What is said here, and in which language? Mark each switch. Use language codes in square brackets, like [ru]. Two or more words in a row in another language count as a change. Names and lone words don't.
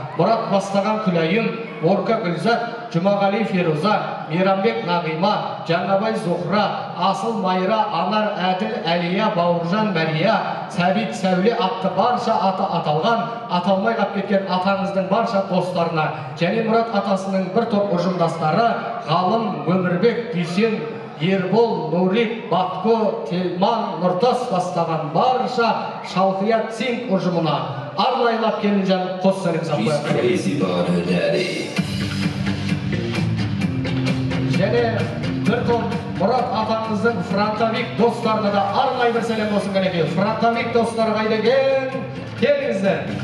[kk] Мұрат бастаған Күләйім, Орка Гүлзат, Жұмағали Феруза, Мейрамбек Нағима, Жаңабай Зухра, Асыл Майра, Анар Әділ, Әлия, Бауыржан Мәрия, Сәбит, Сәуле атты барша аты аталған, аталмай қалып кеткен атаңыздың барша достарына, және Мұрат атасының бір топ ұжымдастары, Ғалым, Өмірбек, Дүйсен, Ербол, Нурик, Батко, Телман, Нұртас бастаған барша Шалқия Цинк ұжымына арнайылап Келінжан қос сәлем She's сапар. [en] crazy about her daddy. [kk] Және бір топ Мұрат атаңыздың фронтовик достарына да арнайы бір сәлем болсын, кәнекей. Фронтовик достар қайда екен? Келіңіздер.